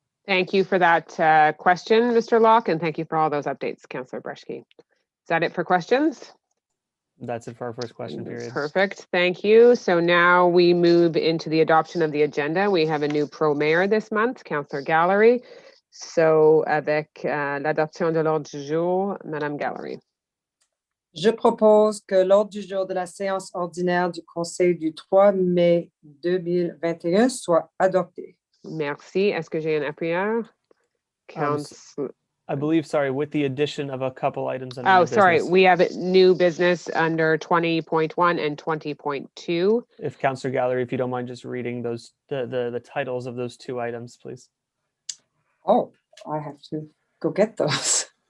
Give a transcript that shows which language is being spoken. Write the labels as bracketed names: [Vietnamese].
[English] Thank you for that question, Mr. Locke, and thank you for all those updates, Councillor Breshke. Is that it for questions? That's it for our first question period. Perfect, thank you. So now we move into the adoption of the agenda. We have a new pro-mayor this month, Councillor Gallery. [French] So avec l'adoption de l'ordre du jour, Madame Gallery. Je propose que l'ordre du jour de la séance ordinaire du Conseil du 3 mai 2021 soit adopté. Merci. Est-ce que j'ai un appuyeur? [English] I believe, sorry, with the addition of a couple items under Oh, new sorry. business. We have a new business under 20.1 and 20.2. If Councillor Gallery, if you don't mind just reading those the titles of those 2 items, please. Oh, I have to go get those.